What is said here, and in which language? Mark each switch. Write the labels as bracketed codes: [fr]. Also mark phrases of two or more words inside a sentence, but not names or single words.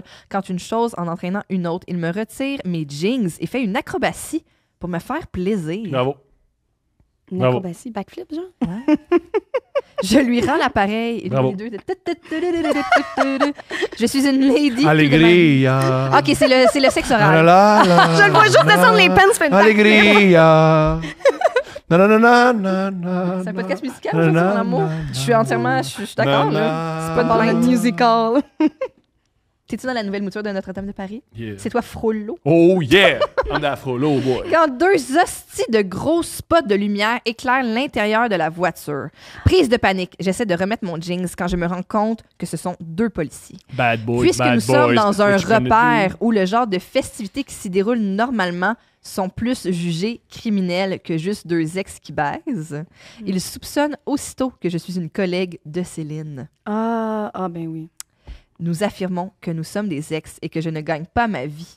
[fr] Quand une chose en entraînant une autre, il me retire mes jeans et fait une acrobatie pour me faire plaisir. Bravo. Une Bravo. acrobatie, backflip, genre? Ouais. Je lui rends l'appareil. Bravo. Les deux. Je suis une lady. Allegria. OK, c'est le sexe La, oral. la, la, Je le vois juste descendre les pants, faire une backflip. Allegria. Na, na, na, na, na, na, C'est un podcast musical, na, ça, na, mon amour. na, Je suis entièrement... Je suis d'accord, na, là. na, C'est pas de Dans plainte. le musical. T'es-tu dans la nouvelle mouture de Notre-Dame de Paris? Yeah. C'est toi, Frollo? [en] Oh yeah! I'm that Frollo boy. [fr] Quand deux hosties de gros spots de lumière éclairent l'intérieur de la voiture. Prise de panique, j'essaie de remettre mon jeans quand je me rends compte que ce sont deux policiers. [en] Bad boys, [fr] Puisque [en] bad [fr] nous sommes [en] boys. [fr] dans un [en] What you gonna [fr] repère [en] do? [fr] où le genre de festivités qui s'y déroulent normalement sont plus jugés criminels que juste deux ex qui baisent, ils soupçonnent aussitôt que je suis une collègue de Céline. Ah, ben oui. Nous affirmons que nous sommes des ex et que je ne gagne pas ma vie.